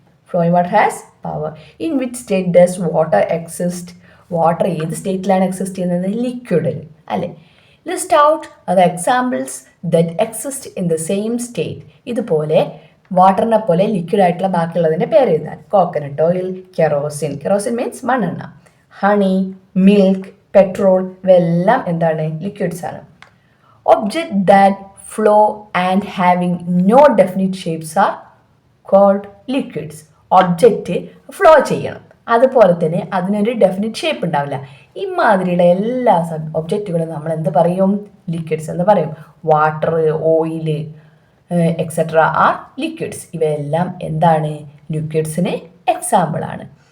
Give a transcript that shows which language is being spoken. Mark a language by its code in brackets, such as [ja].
[en] Flowing water has power. In which state does water exist? [ml] Water ഏത് സ്റ്റേറ്റിലാണ് exist ചെയ്യുന്നത്? ലിക്വിഡിൽ അല്ലേ? [en] List out the examples that exist in the same state. [ml] ഇതുപോലെ വാട്ടറിനെ പോലെ liquid ആയിട്ടുള്ള ബാക്കിയുള്ളതിൻ്റെ പേര് എഴുതാൻ. കോക്കനട്ട് ഓയിൽ, കെറോസിൻ മീൻസ് മണ്ണെണ്ണ, ഹണി, മിൽക്ക്, പെട്രോൾ ഇവയെല്ലാം എന്താണ്? ലിക്വിഡ്സ് ആണ്. [en] Objects that flow and having no definite shapes are called liquids. [ml] Object flow ചെയ്യണം, അതുപോലെ തന്നെ അതിനൊരു ഡെഫിനിറ്റ് ഷേപ്പ് ഉണ്ടാവില്ല. ഇമാതിരിയുള്ള എല്ലാ ഒബ്ജക്റ്റുകളും നമ്മൾ എന്ത് പറയും? ലിക്വിഡ്സ് എന്ന് പറയും. [en] Water, oil etcetera are liquids. [ml] ഇവയെല്ലാം എന്താണ്? ലിക്വിഡ്സിന് എക്സാമ്പിളാണ്.